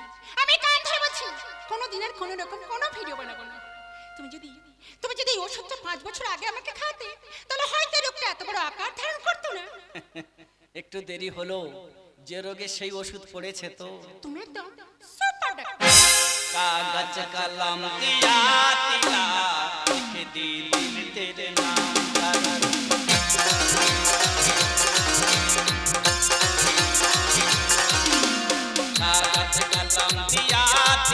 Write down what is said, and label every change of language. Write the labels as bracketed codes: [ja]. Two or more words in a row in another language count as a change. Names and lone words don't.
[bn] আমি কান ধরে বলছি, কোনো দিনের কোনো রকম কোনো ভিডিও বানাবো না। তুমি যদি এই ওষুধটা 5 বছর আগে আমাকে খাওয়াতে, তাহলে হয়তো রোগটা এত বড় আকার ধারণ করতো না। একটু দেরি হলো, যে রোগে সেই ওষুধ পড়েছে তো। তুমি একদম সুপার ডাক্তার। [hi] कागज कलम दिया तिला लिख दी दिल तेरे नाम कागज कलम दिया